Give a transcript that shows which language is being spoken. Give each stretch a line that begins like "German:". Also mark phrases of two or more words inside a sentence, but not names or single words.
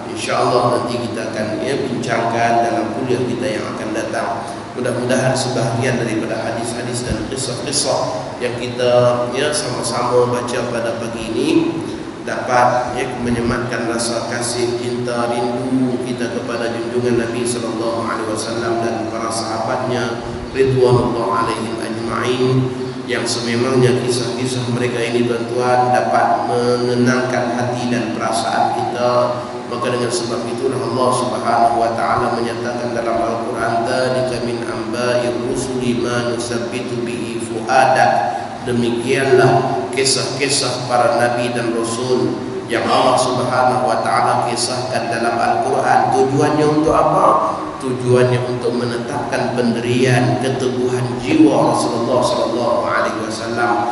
Malay: Insyaallah nanti kita akan bincangkan dalam kuliah kita yang akan datang. Mudah-mudahan sebahagian daripada hadis-hadis dan kisah-kisah yang kita sama-sama baca pada pagi ini dapat menyematkan rasa kasih, cinta, rindu kita kepada junjungan Nabi
Arabic: صلى الله عليه وسلم
Malay: dan para sahabatnya
Arabic: رضوان الله عليهم أجمعين,
Malay: yang sememangnya kisah-kisah mereka ini, tuan-tuan, dapat menenangkan hati dan perasaan kita. Maka dengan sebab itulah
Arabic: الله سبحانه وتعالى
Malay: menyatakan dalam Al-Qur'an,
Arabic: ذلك من أنباء الرسل ما نثبت به فؤادك.
Malay: Demikianlah kisah-kisah para nabi dan rasul yang
Arabic: الله سبحانه وتعالى
Malay: kisahkan dalam Al-Qur'an. Tujuannya untuk apa? Tujuannya untuk menetapkan pendirian keteguhan jiwa Rasulullah
Arabic: صلى الله عليه وسلم.